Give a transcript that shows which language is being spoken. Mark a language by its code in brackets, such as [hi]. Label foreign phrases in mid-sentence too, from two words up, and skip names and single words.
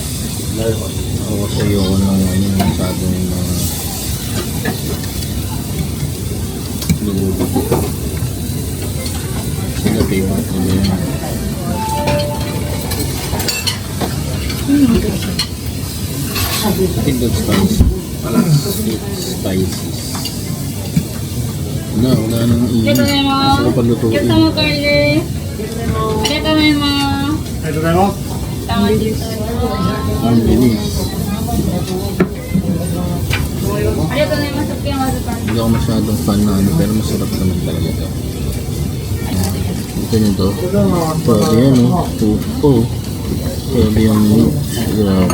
[tl] Ako sa iyo ko ng masyadong Lumubuto. Sila favorite nila yan. [en] I think that's spicy. Spices. [tl] Wala nang inis. Masarap ang lutuin. [ja] お客様お帰りです。ありがとうございます。ありがとうございます。 [tl] Ang bilis. [ja] ありがとうございます。食券お預かり。 [tl] Hindi ako masyadong fan na ano, pero masarap naman talaga ito. Ito nyo to. Grabe yan o. Puto. Grabe yung meat. Grabe.